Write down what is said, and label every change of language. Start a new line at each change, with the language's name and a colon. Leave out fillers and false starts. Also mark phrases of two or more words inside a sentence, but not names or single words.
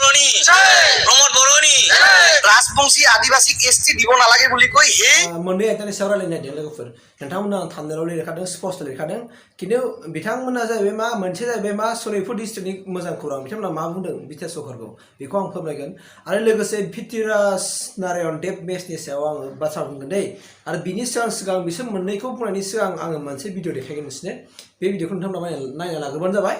English: Boroni, promote Boroni.
Assamese: राजबंशी आदिवासी एसटी দিব নালাগে বুলি কই হে
Bodo: मोननै आयदानि सायाव रायलायनो नागिरदों लोगोफोर नोंथांमोना थाम्बनेलाव लिरखादों स्पष्ट लिरखादों खिन्थु बिथांमोना जाहैबाय मा मोनसे जाहैबाय मा सनितपुर डिस्ट्रिक्टनि मोजां खौरां बिथांमोना मा बुंदों बिटिआर सरकारखौ बेखौ आं फोरमायगोन आरो लोगोसे भिटिराज नारायण देब मेसनि सायाव आङो बाथ्रा बुंगोन दै आरो बिनि सिगां बिसोर मोननैखौ बुंनायनि सिगां आङो मोनसे भिडिअ देखायगोन नोंसोरनो बे भिडिअखौ नोंथांमोना नायना लाग्रोबानो जाबाय